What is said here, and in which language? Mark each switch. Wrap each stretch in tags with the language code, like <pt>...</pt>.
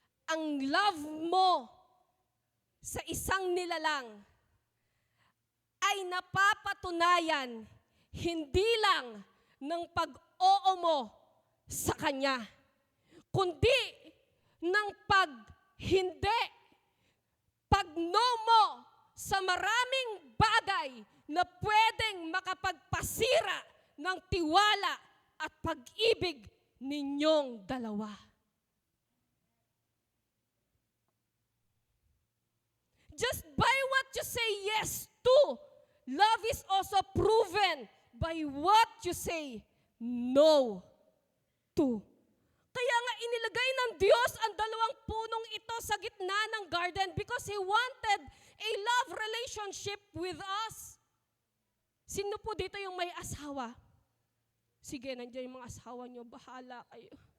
<tl>Ang love mo sa isang nilalang ay napapatunayan hindi lang ng pag-oo mo sa Kanya, kundi ng pag-hindi, pag-no mo sa maraming bagay na pwedeng makapagpasira ng tiwala at pag-ibig ninyong dalawa.</tl> <en>Just by what you say yes to, love is also proven by what you say no to.</en> <tl>Kaya nga inilagay ng Diyos ang dalawang punong ito sa gitna ng garden</tl> <en>because He wanted a love relationship with us.</en> <tl>Sino po dito yung may asawa? Sige, nandiyan yung mga asawa nyo, bahala kayo.</tl>